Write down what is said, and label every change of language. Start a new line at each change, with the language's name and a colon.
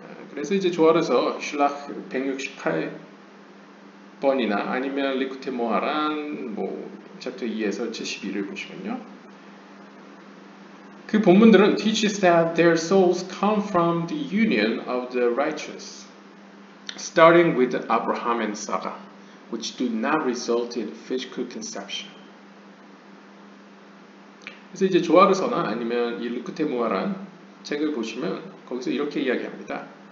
Korean: 그래서 이제 조화로서 슐락 168번이나 아니면 리크테이 모하란 뭐 챕터 2에서 72를 보시면요. 그 본문들은
English: teaches that their souls come from the union of the righteous, starting with Abraham and Sarah, which do not result in physical conception.
Korean: 그래서 이제 조아르서나 아니면 이 르크테모아란 책을 보시면 거기서 이렇게 이야기합니다.